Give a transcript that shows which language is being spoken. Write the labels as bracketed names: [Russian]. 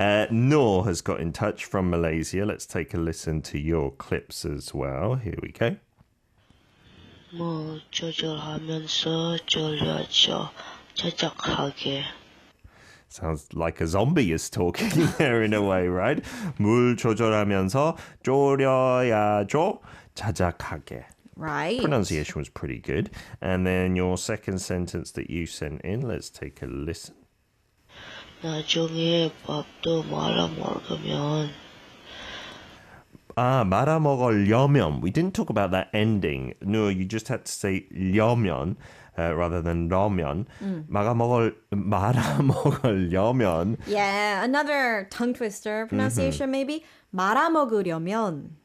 [English] Noor has got in touch from Malaysia. Let's take a listen to your clips as well. Here we go. [Korean] 조절하면서 졸여야죠. 자작하게. [English] Sounds like a zombie is talking there in a way, right? [Korean] 물 조절하면서 졸여야죠. 자작하게. [English] Right. Pronunciation was pretty good. And then your second sentence that you sent in, let's take a listen. [Korean] 나중에 밥도 말아 먹으면 말아 먹으려면. [English] We didn't talk about that ending. No, you just had to say 려면 rather than 라면. [Korean] 말아 먹으려면. [English] Yeah, another tongue twister pronunciation maybe. 말아먹으려면.